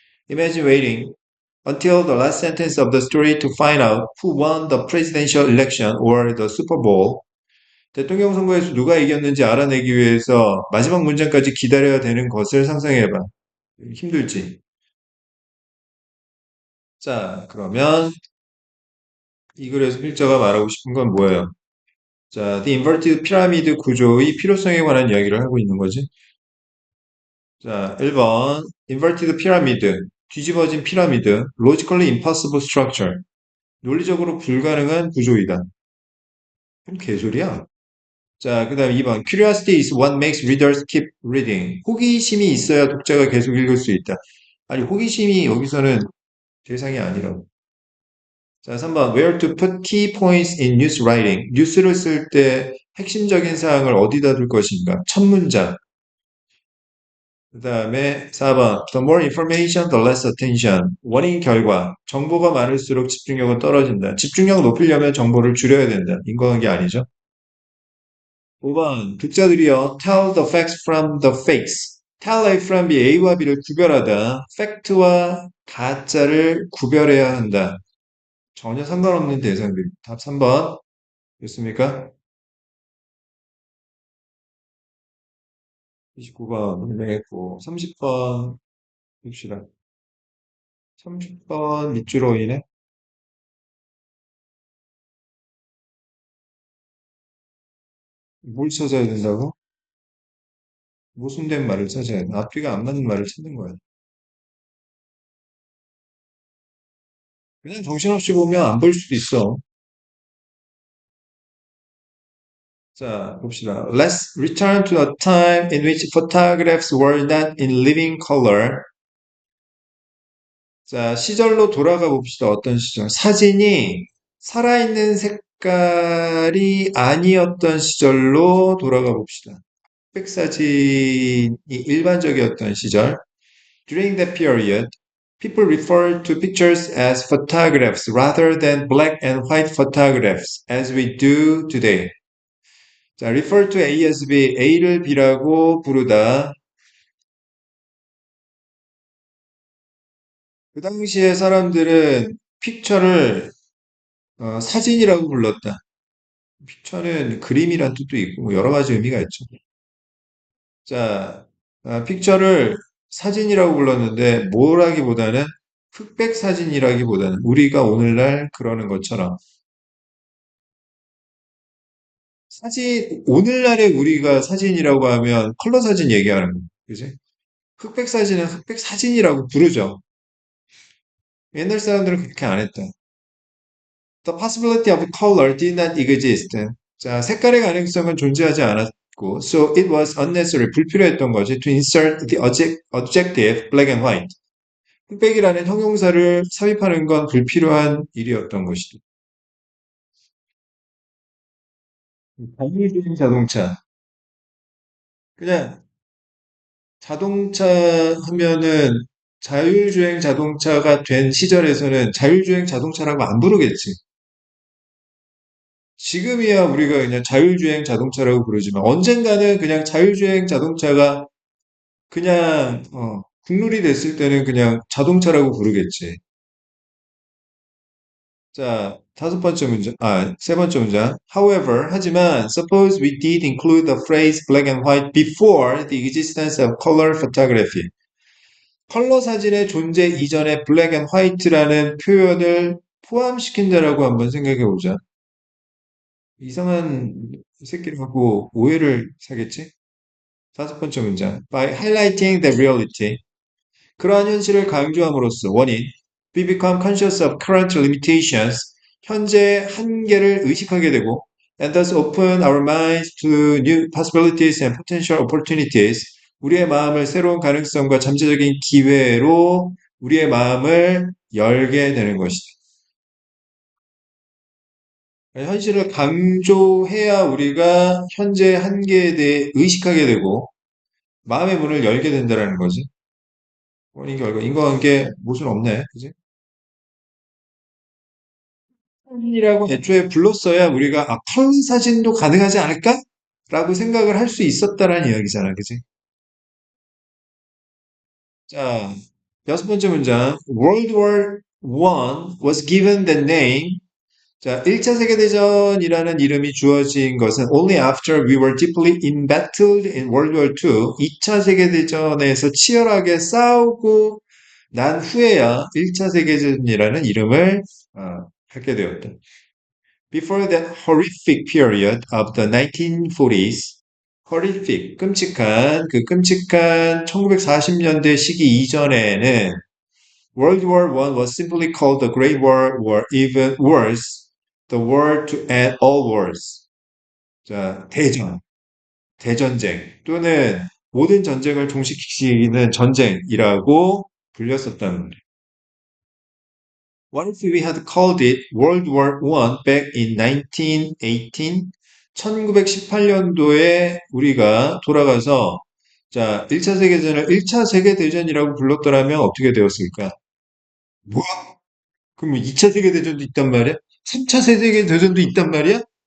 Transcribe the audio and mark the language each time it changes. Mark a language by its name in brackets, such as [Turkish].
[English] Imagine waiting until the last sentence of the story to find out who won the presidential election or the Super Bowl. [Korean] 대통령 선거에서 누가 이겼는지 알아내기 위해서 마지막 문장까지 기다려야 되는 것을 상상해봐. 힘들지? 자, 그러면 이 글에서 필자가 말하고 싶은 건 뭐예요? 자, The Inverted Pyramid 구조의 필요성에 관한 이야기를 하고 있는 거지. 자, 1번 [English] Inverted Pyramid, [Korean] 뒤집어진 피라미드, [English] Logically Impossible Structure, [Korean] 논리적으로 불가능한 구조이다. 그럼 개소리야. 자, 그 다음 2번 [English] Curiosity is what makes readers keep reading. [Korean] 호기심이 있어야 독자가 계속 읽을 수 있다. 아니, 호기심이 여기서는 대상이 아니라고. 자, 3번 [English] Where to put key points in news writing. [Korean] 뉴스를 쓸 때 핵심적인 사항을 어디다 둘 것인가? 첫 문장. 그 다음에 4번 [English] The more information, the less attention. [Korean] 원인 결과. 정보가 많을수록 집중력은 떨어진다. 집중력 높이려면 정보를 줄여야 된다. 인과관계 아니죠? 5번 독자들이요 [English] tell the facts from the fakes. tell A from B, [Korean] A와 B를 구별하다. 팩트와 가짜를 구별해야 한다. 전혀 상관없는 대상들. 답 3번. 됐습니까? 29번, 네, 30번 봅시다. 30번 밑줄로 인해 뭘 찾아야 된다고? 모순된 말을 찾아야 돼. 앞뒤가 안 맞는 말을 찾는 거야. 그냥 정신없이 보면 안 볼 수도 있어. 자, 봅시다. [English] Let's return to a time in which photographs were not in living color. [Korean] 자, 시절로 돌아가 봅시다. 어떤 시절? 사진이 살아있는 색깔이 아니었던 시절로 돌아가 봅시다. 흑백 사진이 일반적이었던 시절. [English] During that period, people referred to pictures as photographs rather than black and white photographs as we do today. 자, refer to A as B, [Korean] A를 B라고 부르다. 그 당시에 사람들은 픽처를 사진이라고 불렀다. 픽처는 그림이란 뜻도 있고 뭐 여러 가지 의미가 있죠. 자, 픽처를 사진이라고 불렀는데 뭐라기보다는 흑백 사진이라기보다는 우리가 오늘날 그러는 것처럼 사진 오늘날의 우리가 사진이라고 하면 컬러 사진 얘기하는 거, 그지? 흑백 사진은 흑백 사진이라고 부르죠. 옛날 사람들은 그렇게 안 했다. [English] The possibility of color did not exist. [Korean] 자, 색깔의 가능성은 존재하지 않았고, [English] so it was unnecessary, [Korean] 불필요했던 거지, [English] to insert the adjective black and white. [Korean] 흑백이라는 형용사를 삽입하는 건 불필요한 일이었던 것이다. 자율주행 자동차. 그냥 자동차 하면은 자율주행 자동차가 된 시절에서는 자율주행 자동차라고 안 부르겠지. 지금이야 우리가 그냥 자율주행 자동차라고 부르지만 언젠가는 그냥 자율주행 자동차가 그냥 국룰이 됐을 때는 그냥 자동차라고 부르겠지. 자, 세 번째 문장. [English] However, [Korean] 하지만 [English] suppose we did include the phrase black and white before the existence of color photography. [Korean] 컬러 사진의 존재 이전에 블랙 앤 화이트라는 표현을 포함시킨다라고 한번 생각해 보자. 이상한 새끼라고 오해를 사겠지? 다섯 번째 문장. [English] By highlighting the reality. [Korean] 그러한 현실을 강조함으로써 원인. [English] We become conscious of current limitations. [Korean] 현재의 한계를 의식하게 되고 [English] and thus open our minds to new possibilities and potential opportunities. [Korean] 우리의 마음을 새로운 가능성과 잠재적인 기회로 우리의 마음을 열게 되는 것이다. 현실을 강조해야 우리가 현재의 한계에 대해 의식하게 되고 마음의 문을 열게 된다는 거지. 원인 결과 인과관계 모순 없네, 그지? 사진이라고 애초에 불렀어야 우리가 컬러 사진도 가능하지 않을까? 라고 생각을 할 수 있었다라는 이야기잖아, 그지? 자, 여섯 번째 문장. [English] World War I was given the name. [Korean] 자, 1차 세계대전이라는 이름이 주어진 것은 [English] only after we were deeply embattled in World War II. [Korean] 2차 세계대전에서 치열하게 싸우고 난 후에야 1차 세계대전이라는 이름을 갖게 되었다. [English] Before that horrific period of the 1940s, horrific, [Korean] 끔찍한 1940년대 시기 이전에는 [English] World War I was simply called the Great War or even worse, the war to end all wars. [Korean] 자, 대전쟁 또는 모든 전쟁을 종식시키는 전쟁이라고 불렸었다는 거예요. [English] What if we had called it World War I back in 1918? [Korean] 1918년도에 우리가 돌아가서 자, 1차 세계대전을 1차 세계대전이라고 불렀더라면 어떻게 되었을까? 뭐? 그럼 2차 세계대전도 있단 말이야? 3차 세계대전도 있단 말이야?